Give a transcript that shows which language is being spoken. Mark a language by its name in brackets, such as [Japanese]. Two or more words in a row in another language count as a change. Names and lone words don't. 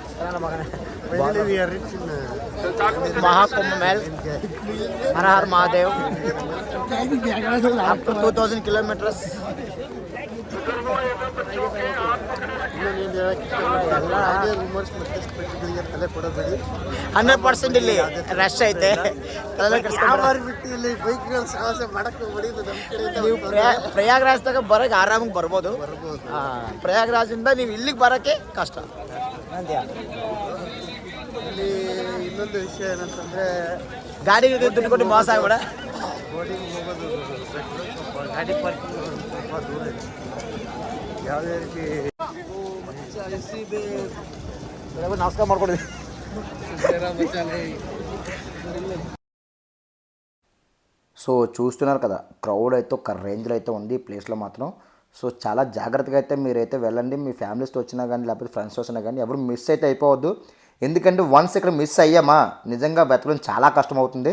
[Hindi] महाकुंभ मेल हर हर महादेव [English] up to 2000 kilometers. [Kannada] 100% ಇಲ್ಲಿ ರಶ್ ಐತೆ ನೀವು ಪ್ರಯಾಗ್ರಾಜ್ದಾಗ ಬರೋಕೆ ಆರಾಮಾಗಿ ಬರ್ಬೋದು. ಪ್ರಯಾಗ್ರಾಜಿಂದ ನೀವು ಇಲ್ಲಿಗೆ ಬರೋಕ್ಕೆ ಕಷ್ಟ. ಇಲ್ಲಿ ಇನ್ನೊಂದು ವಿಷಯ ಏನಂತಂದ್ರೆ ಗಾಡಿಗೆ ದುಡ್ಡು ಕೊಟ್ಟು ಮೋಸ ಆಗ್ಬೇಡ. ಬೋರ್ಡಿಂಗ್ ಹೋಗೋದು ಸ್ವಲ್ಪ ಗಾಡಿ ಪಾರ್ಕಿಂಗ್ ಸ್ವಲ್ಪ ದೂರ ಇದೆ. ಯಾವುದೇ ರೀತಿ ನಮಸ್ಕಾರ ಮಾಡ್ಕೊಡಿದ್ವಿ. [Telugu] సో చూస్తున్నారు కదా, క్రౌడ్ అయితే ఒక రేంజ్లో అయితే ఉంది ఈ ప్లేస్లో మాత్రం. సో చాలా జాగ్రత్తగా అయితే మీరైతే వెళ్ళండి. మీ ఫ్యామిలీస్తో వచ్చినా కానీ లేకపోతే ఫ్రెండ్స్తో వచ్చినా కానీ ఎవరు మిస్ అయితే అయిపోవద్దు. ఎందుకంటే వన్స్ ఇక్కడ మిస్ అయ్యామా నిజంగా వెతకడం చాలా కష్టం అవుతుంది.